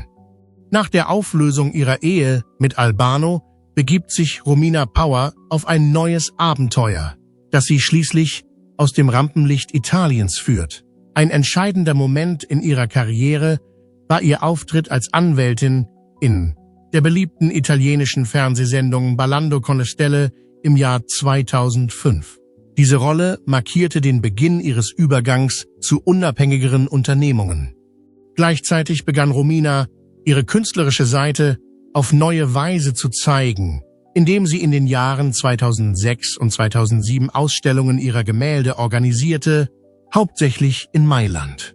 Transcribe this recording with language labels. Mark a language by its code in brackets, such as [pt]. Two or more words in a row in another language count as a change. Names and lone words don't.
[de] Nach der Auflösung ihrer Ehe mit Albano begibt sich Romina Power auf ein neues Abenteuer, das sie schließlich aus dem Rampenlicht Italiens führt. Ein entscheidender Moment in ihrer Karriere war ihr Auftritt als Anwältin in der beliebten italienischen Fernsehsendung Ballando con le Stelle im Jahr 2005. Diese Rolle markierte den Beginn ihres Übergangs zu unabhängigeren Unternehmungen. Gleichzeitig begann Romina, ihre künstlerische Seite auf neue Weise zu zeigen, indem sie in den Jahren 2006 und 2007 Ausstellungen ihrer Gemälde organisierte, hauptsächlich in Mailand.